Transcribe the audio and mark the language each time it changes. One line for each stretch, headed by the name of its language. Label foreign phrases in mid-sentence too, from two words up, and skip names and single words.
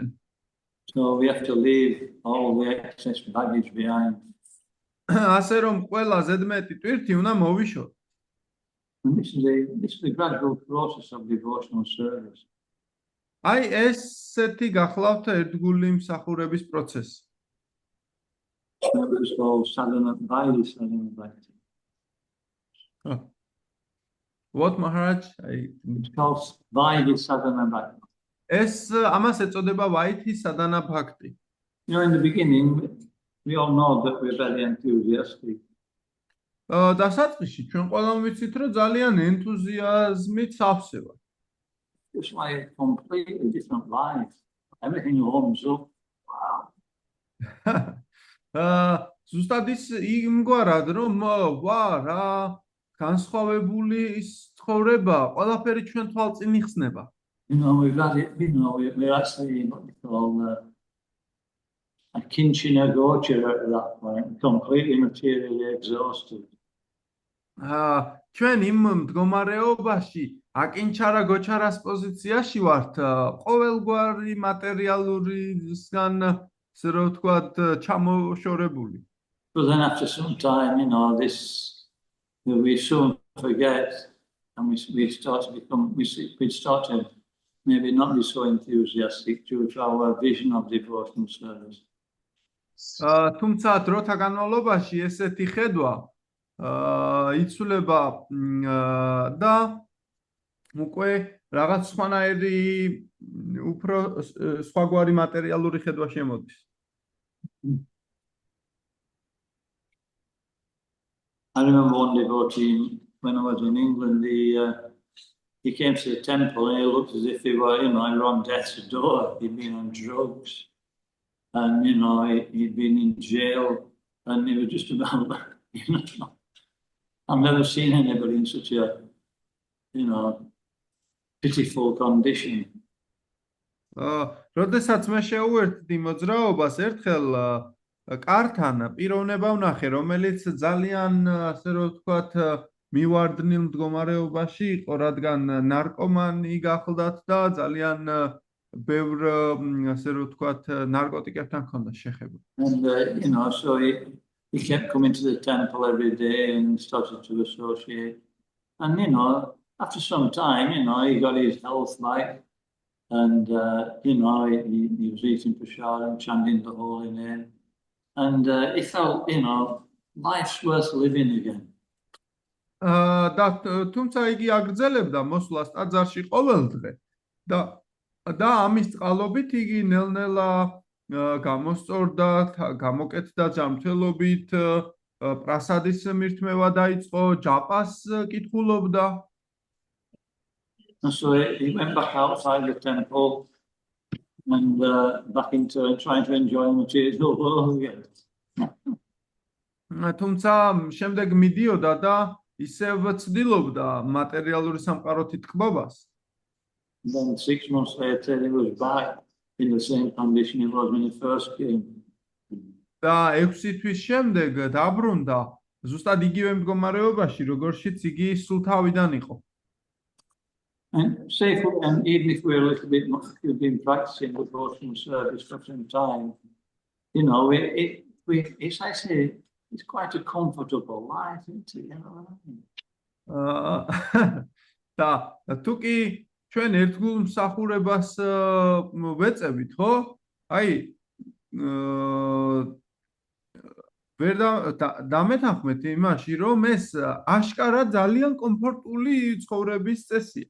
English: So we have to leave all the excess baggage behind.
Georgian: ასე რომ ყველა ზედმეტი ტვირთი უნდა მოვიშოთ.
English: And this is the gradual process of devotional service.
Georgian: აი ესეთი გახლავთ ერთგული მსახურების პროცესი.
English: It's called
Sanskrit: sadhana bhakti, sadhana bhakti.
English: What Maharaj? It's called
Sanskrit: Vaidhi sadhana bhakti.
Georgian: ეს ამას ეწოდება
Sanskrit: वैधी साधना भक्ति.
English: You know, in the beginning, we all know that we're very enthusiastic.
Georgian: დასაწყისში ჩვენ ყველამ ვიცით, რომ ძალიან ენთუზიაზმით სავსე ვარ.
English: It's like a completely different life. Everything warms up. Wow.
Georgian: ზუსტად ის იმგვარად, რომ ვა რა განსხვავებული ის ცხოვრება, ყველაფერი ჩვენ თვალწინ იხსნება.
English: You know, we've had it, you know, we're actually what we call a
Sanskrit: kinchina gochara
English: at that point, completely materially exhausted.
Georgian: ჩვენ იმ მდგომარეობაში
Sanskrit: अकिञ्चन गोचरस्
Georgian: პოზიციაში ვართ, ყოველგვარი მატერიალურისგან, ასე რომ ვთქვათ, ჩამოშორებული.
English: But then after some time, you know, we soon forget, and we start to become, we start to maybe not be so enthusiastic due to our vision of devotional service.
Georgian: თუმცა დროთა განმავლობაში ესეთი ხედვა იცვლება და უკვე რაღაც სხვანაირი უფრო სხვაგვარი მატერიალური ხედვა შემოდის.
English: I remember one devotee when I was in England, he came to the temple and he looked as if he were, you know, on death's door. He'd been on drugs and, you know, he'd been in jail and he was just about, you know, I've never seen anybody in such a, you know, pitiful condition.
Georgian: როდესაც მე შეუერთდი მოძრაობას, ერთხელ კართან პიროვნება ვნახე, რომელიც ძალიან, ასე რომ ვთქვათ, მივარდნილ მდგომარეობაში იყო, რადგან ნარკომანი გახლდათ და ძალიან ბევრ, ასე რომ ვთქვათ, ნარკოტიკებთან ჰქონდა შეხება.
English: And, you know, so he kept coming to the temple every day and started to associate. And, you know, after some time, you know, he got his health back. And, you know, he was eating prasadam, chanting the holy name. And he felt, you know, life's worth living again.
Georgian: და თუმცა იგი აგრძელებდა მოსვლას ტაძარში ყოველდღე და ამის წყალობით იგი ნელ-ნელა გამოსწორდა, გამოკეთდა ჯანმრთელობით, პრასადის მირთმევა დაიწყო, ჯაპას კითხულობდა.
English: And so he went back outside the temple and back into trying to enjoy the material world again.
Georgian: თუმცა შემდეგ მიდიოდა და ისევ ცდილობდა მატერიალური სამყაროთი თქმობას.
English: Then 6 months later he was back in the same condition he was when he first came.
Georgian: და 6 თვის შემდეგ დაბრუნდა ზუსტად იგივე მდგომარეობაში, როგორშიც იგი სულ თავიდან იყო.
English: And even if we're a little bit more, we've been practicing devotional service for some time, you know, it's actually, it's quite a comfortable life, isn't it? You know what I mean?
Georgian: და თუ კი ჩვენ ერთგულ მსახურებას ვეწევით, ხო? აი ვერ დამეთანხმეთ იმაში, რომ ეს აშკარად ძალიან კომფორტული ცხოვრების წესია.